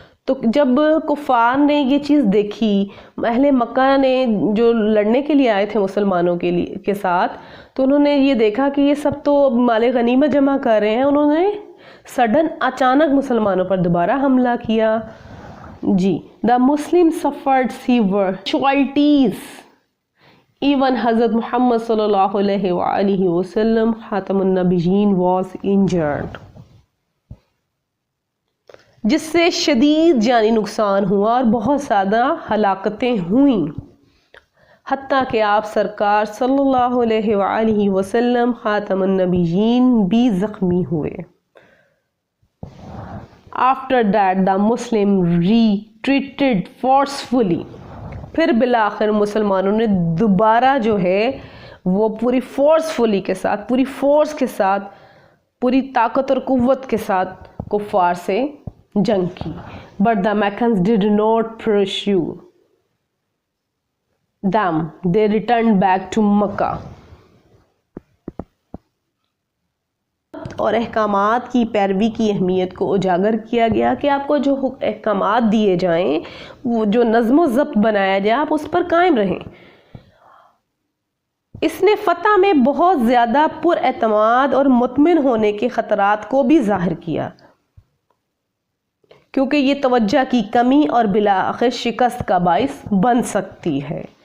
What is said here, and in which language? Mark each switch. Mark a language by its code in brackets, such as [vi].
[ur] تو جب کفار نے یہ چیز دیکھی، اہل مکہ نے جو لڑنے کے لیے آئے تھے مسلمانوں کے ساتھ، تو انہوں نے یہ دیکھا کہ یہ سب تو مال غنیمت جمع کر رہے ہیں. انہوں نے سڈن اچانک مسلمانوں پر دوبارہ حملہ کیا. جی [en] The Muslims suffered severe casualties. Even حضرت Muhammad صلی اللہ علیہ وآلہ وسلم خاتم النبیین was injured. [ur] جس سے شدید جانی نقصان ہوا اور بہت زیادہ ہلاکتیں ہوئیں، حتیٰ کہ آپ سرکار صلی اللہ علیہ وآلہ وسلم خاتم النبیین بھی زخمی ہوئے. [en] After that the Muslim retreated forcefully. [ur] پھر بالآخر مسلمانوں نے دوبارہ جو ہے وہ پوری فورسفلی کے ساتھ، پوری فورس کے ساتھ، پوری طاقت اور قوت کے ساتھ کفار سے جنگ کی. [en] But the Meccans did not pursue them. They returned back to Mecca. [ur] اور احکامات کی پیروی کی اہمیت کو اجاگر کیا گیا کہ آپ کو جو احکامات دیے جائیں، وہ جو نظم و ضبط بنایا جائے، آپ اس پر قائم رہیں. اس نے فتح میں بہت زیادہ پر اعتماد اور مطمئن ہونے کے خطرات کو بھی ظاہر کیا، کیونکہ یہ توجہ کی کمی اور بالآخر شکست کا باعث بن سکتی ہے.